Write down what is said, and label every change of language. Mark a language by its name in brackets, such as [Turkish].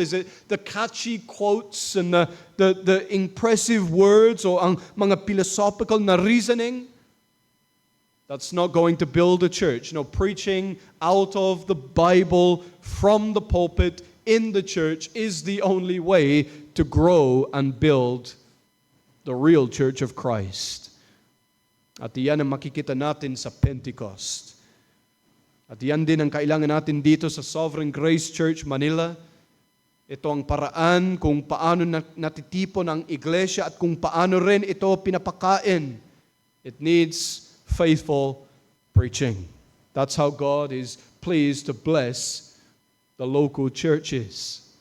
[English] Is it the catchy quotes and the impressive words [Filipino] o ang mga philosophical na reasoning? [English] That's not going to build a church. No, preaching out of the Bible from the pulpit in the church is the only way to grow and build the real church of Christ. [Filipino] At iyan ang makikita natin sa Pentecost. At yan din ang kailangan natin dito sa Sovereign Grace Church Manila. Ito ang paraan kung paano natitipon ang iglesia at kung paano rin ito pinapakain. [English] It needs faithful preaching. That's how God is pleased to bless the local churches.